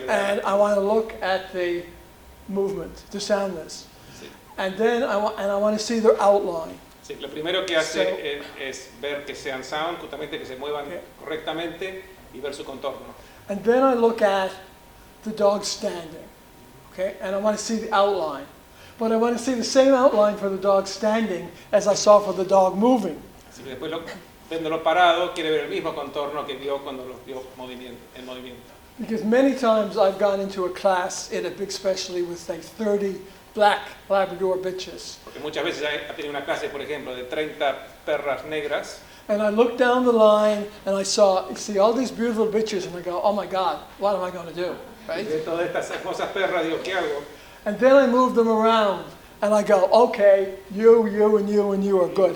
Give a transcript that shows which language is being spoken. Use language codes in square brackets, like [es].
[en] and I want to look at the movement, the soundness, [es] Sí. [en] and then I want to see their outline. [es] Sí, lo primero que hace es ver que sean sound, justamente que se muevan correctamente y ver su contorno. [en] And then I look at the dog standing, okay, and I want to see the outline. But I want to see the same outline for the dog standing as I saw for the dog moving. [es] Así que después, viéndolo parado, quiere ver el mismo contorno que vio cuando lo vio en movimiento. [en] Because many times I've gone into a class in a big specialty with like 30 black Labrador bitches. [es] Porque muchas veces ha tenido una clase, por ejemplo, de 30 perras negras. [en] And I look down the line and I see all these beautiful bitches and I go, oh my God, what am I going to do? Right? [es] De todas estas hermosas perras, digo, ¿qué hago? [en] And then I move them around and I go, okay, you, and you, and you are good.